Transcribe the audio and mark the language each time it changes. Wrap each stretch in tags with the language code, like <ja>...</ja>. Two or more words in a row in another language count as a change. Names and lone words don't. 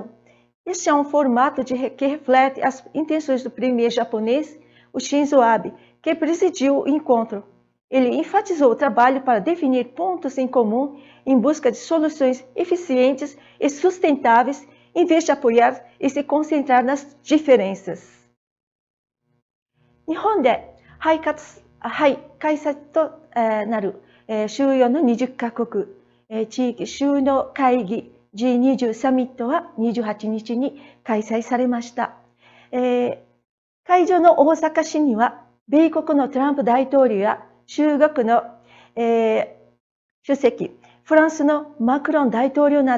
<pt>Este é um formato que reflete as intenções do premier japonês, o Shinzo Abe, que presidiu o encontro. Ele enfatizou o trabalho para definir pontos em comum em busca de soluções eficientes e sustentáveis, em vez de apoiar e se concentrar nas diferenças.</pt> <ja>日本で開催となる主要の20カ国地域首脳会議 G20 サミットは28日に開催されました。会場の大阪市には、米国のトランプ大統領や中国の主席、フランスのマクロン大統領な</ja>